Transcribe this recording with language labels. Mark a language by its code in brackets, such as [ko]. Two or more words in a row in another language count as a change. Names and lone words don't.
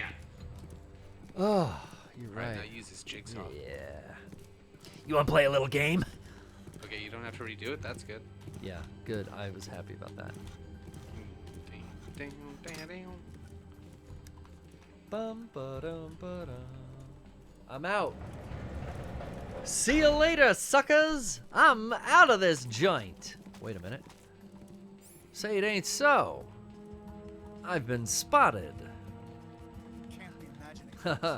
[en] Oh, you're Right, right. now use this jigsaw. Yeah. You want to play a little game? Okay, you don't have to redo it. That's good. Yeah, good. I was happy about that. Bum, ba-dum, ba-dum. I'm out. See you later, suckers. I'm out of this joint. Wait a minute. Say it ain't so. I've been spotted. Can't be imagining.